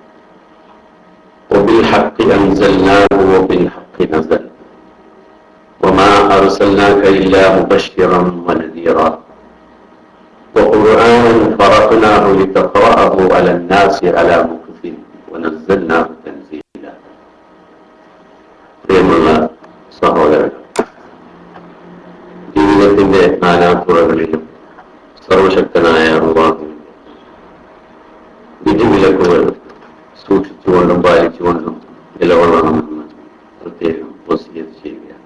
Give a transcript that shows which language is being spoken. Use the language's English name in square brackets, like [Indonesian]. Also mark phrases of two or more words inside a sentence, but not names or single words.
[Arabic] وبالحق أنزلناه وبالحق نزل وما أرسلناك إلا مبشرا ونذيرا وقرآنا فرقناه لتقرأه على الناس على مكث ونزلناه تنزيلا. [Malayalam] പ്രിയമുള്ള സഹോദരൻ, ജീവിതത്തിന്റെ നാനാതുറകളിലും സർവശക്തനായ അല്ലാഹുവിന്റെ വിധിവിലക്കുകൾ സൂക്ഷിച്ചുകൊണ്ടും പാലിച്ചുകൊണ്ടും നിലകൊള്ളണമെന്ന് പ്രത്യേകം വസിയത്ത് ചെയ്യുകയാണ്.